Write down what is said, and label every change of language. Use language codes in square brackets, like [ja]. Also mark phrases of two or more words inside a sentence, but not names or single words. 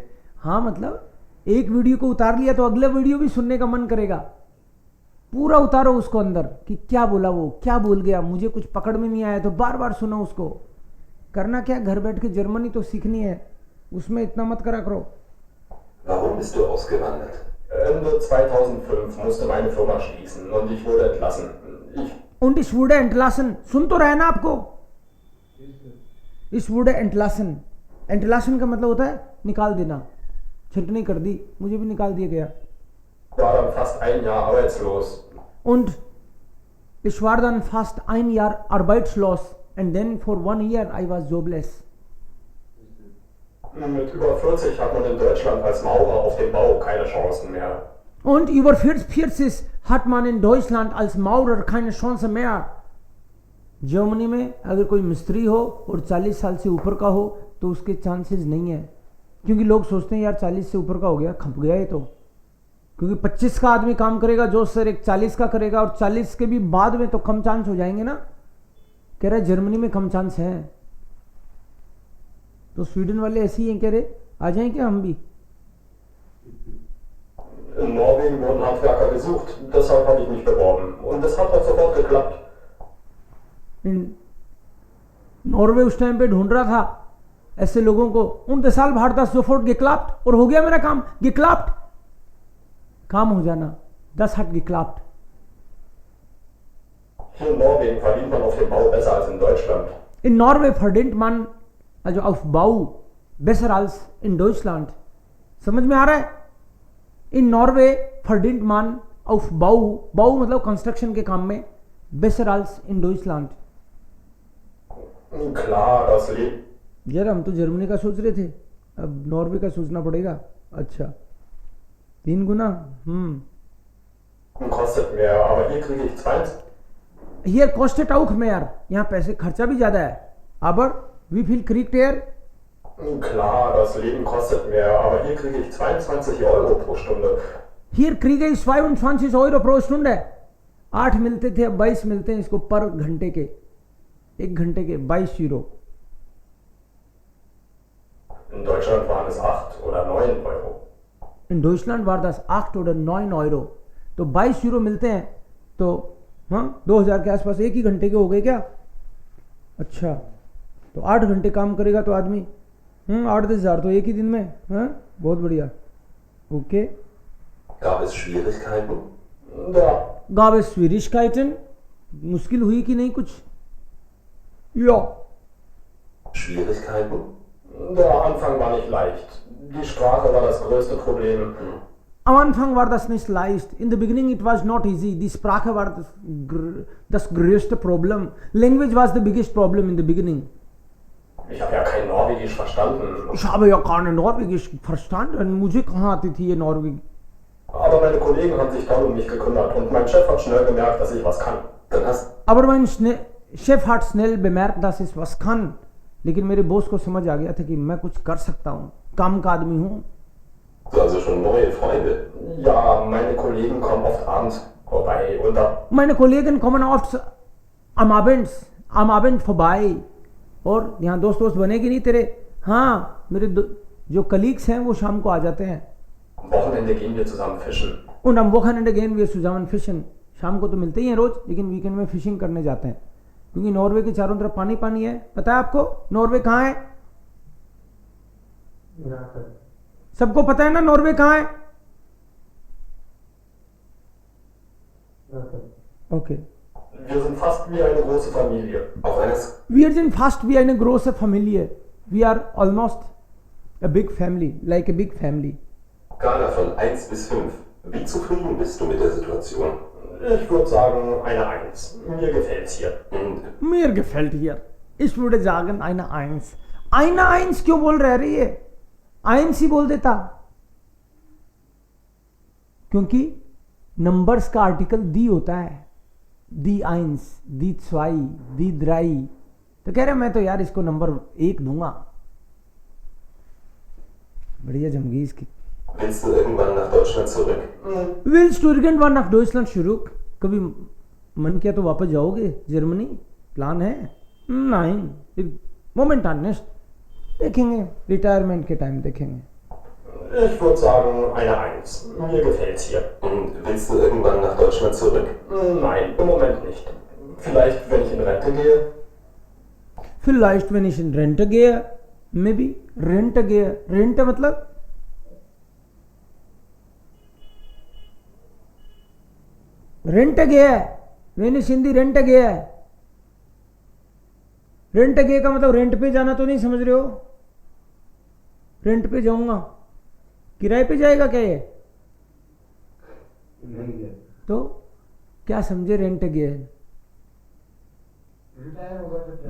[hi] हाँ, मतलब एक वीडियो को उतार लिया तो अगला वीडियो भी सुनने का मन करेगा. पूरा उतारो उसको अंदर कि क्या बोला वो, क्या बोल गया, मुझे कुछ पकड़ में नहीं आया, तो बार बार सुनो उसको. करना क्या, घर बैठ के जर्मनी तो सीखनी है, उसमें इतना मत करा करो. [de] Warum bist du ausgewandert? Ende 2005 musste meine Firma schließen und ich wurde entlassen. Und ich wurde entlassen. [hi] सुन तो रहे ना आपको. [de] Ich wurde entlassen. [hi] Entlassen का मतलब होता है निकाल देना. छटनी कर दी, मुझे भी निकाल दिया गया. [de] War dann fast ein Jahr arbeitslos. Und ich war dann fast ein Jahr arbeitslos. [en] And then for 1 year I was jobless. [de] Mit über 40 hat man in Deutschland als Maurer auf dem Bau keine Chancen mehr. Und über 40 hat man in Deutschland als Maurer keine Chance mehr. [hi] जर्मनी में अगर कोई मिस्त्री हो और 40 साल से ऊपर का हो तो उसके चांसेस नहीं है, क्योंकि लोग सोचते हैं यार 40 से ऊपर का हो गया, खप गया ये तो. क्योंकि 25 का आदमी काम करेगा जो सर एक 40 का करेगा, और 40 के भी बाद में तो कम चांस हो जाएंगे ना. कह रहा है जर्मनी में कम चांस है. तो स्वीडन वाले ऐसे ही हैं, कह रहे आ जाएं क्या हम भी. [de] In Norwegen wurden Handwerker gesucht, deshalb habe ich mich beworben. Und das hat auch sofort geklappt. [hi] नॉर्वे उस टाइम पे ढूंढ रहा था ऐसे लोगों को. [de] und deshalb hat das sofort geklappt. [hi] और हो गया मेरा काम. geklappt काम हो जाना. [de] das hat geklappt. Hier in Norwegen verdient man auf dem Bau besser als in Deutschland. [en] In Norway [de] verdient man also auf Bau besser als in Deutschland. [hi] समझ में आ रहा है? [en] In Norway [de] verdient man auf Bau. [hi] Bau मतलब कंस्ट्रक्शन के काम में. [de] besser als in Deutschland. Klar, das Leben. [hi] यार हम तो जर्मनी का सोच रहे थे, अब नॉर्वे का सोचना पड़ेगा. अच्छा, 3 गुना. [de] Kostet mehr, aber hier kriege ich 22. Hier kostet auch mehr. [hi] यहाँ पैसे खर्चा भी ज्यादा है. [de] Aber wie viel kriegt er? Klar, das Leben kostet mehr, aber hier kriege ich 22 Euro pro Stunde. Hier kriege ich 22 Euro pro Stunde. [hi] 8 मिलते थे, अब 22 मिलते हैं इसको पर घंटे के. 1 घंटे के 22 यूरो. [de] In Deutschland waren es 8 oder 9 Euro. In Deutschland war das 8 oder 9 Euro. [hi] तो 22 यूरो मिलते हैं, तो हाँ 2000 के आसपास 1 ही घंटे के हो गए क्या. अच्छा, तो 8 घंटे काम करेगा तो आदमी 8-10 तो एक ही दिन में. हाँ, बहुत बढ़िया. ओके. [de] Gab es Schwierigkeiten? Gab es Schwierigkeiten? [hi] मुश्किल हुई कि नहीं कुछ? [de] Ja. Schwierigkeiten? Der Anfang war nicht leicht. Die Sprache war das größte Problem. Am Anfang war das nicht leicht. [en] In the beginning it was not easy. [de] Die Sprache war das größte Problem. [en] Language was the biggest problem in the beginning. [de] Ich habe ja kein Norwegisch verstanden. Ich habe ja keine Norwegisch verstanden. [hi] मुझे कहाँ आती थी ये नॉर्वेगी. [de] Aber meine Kollegen haben sich toll um mich gekümmert und mein Chef hat schnell gemerkt, dass ich was kann. Dann hast Aber mein शेफ hat schnell bemerkt, dass ich was kann. [hi] लेकिन मेरे बॉस को समझ आ गया था कि मैं कुछ कर सकता हूँ, काम का आदमी हूँ. [de] du also schon neue Freunde. Ja, meine Kollegen kommen oft abends vorbei und da Meine Kollegen kommen oft am Abend vorbei. [hi] और यहाँ दोस्त बनेगी नहीं तेरे. हाँ, मेरे जो कलीग्स हैं वो शाम को आ जाते हैं. [de] am Wochenende gehen wir zusammen fischen. Und am Wochenende gehen wir zusammen fischen. [hi] शाम को तो मिलते ही हैं रोज, लेकिन वीकेंड में फिशिंग करने जाते हैं, क्योंकि नॉर्वे के चारों तरफ पानी पानी है. पता है आपको नॉर्वे कहाँ है? [de] Ja, sir. [hi] सबको पता है ना नॉर्वे कहाँ है? [de] Ja, sir. [en] Okay. [de] Wir sind fast wie eine große Familie. Auf einer Wir sind fast wie eine große Familie. [en] We are almost a big family, like a big family. [de] Skala von 1 bis 5. Wie zufrieden bist du mit der Situation? Ich würde sagen eine 1. Mir gefällt's hier. Mir gefällt hier. Ich würde sagen eine 1. [hi] Eine 1 क्यों बोल रही है? 1 ही बोल देता. क्योंकि नंबर्स का आर्टिकल दी होता है. [de] die 1, die 2, die 3. [hi] तो कह रहे मैं तो यार इसको नंबर 1 दूंगा. बढ़िया जमगी इसकी. [de] Willst du irgendwann nach Deutschland zurück? Willst du irgendwann nach Deutschland zurück? [hi] कभी मन किया तो वापस जाओगे जर्मनी? प्लान है? नहीं, मोमेंटान नेक्स्ट देखेंगे, रिटायरमेंट के टाइम देखेंगे. [de] Ich würde sagen eine 1. Mir gefällt's hier. Und willst du irgendwann nach Deutschland zurück? Nein, im Moment nicht. Vielleicht, wenn ich in Rente gehe. Vielleicht wenn ich in Rente gehe, maybe. Rente gehe, [hi] Rente मतलब रेंट गया है. [de] wenn ich in die Rente gehe. [hi] रेंट गए का मतलब रेंट पे जाना तो नहीं समझ रहे हो? रेंट पे जाऊंगा, किराए पे जाएगा क्या ये? नहीं है। तो क्या समझे रेंट गए? रिटायर होगा तो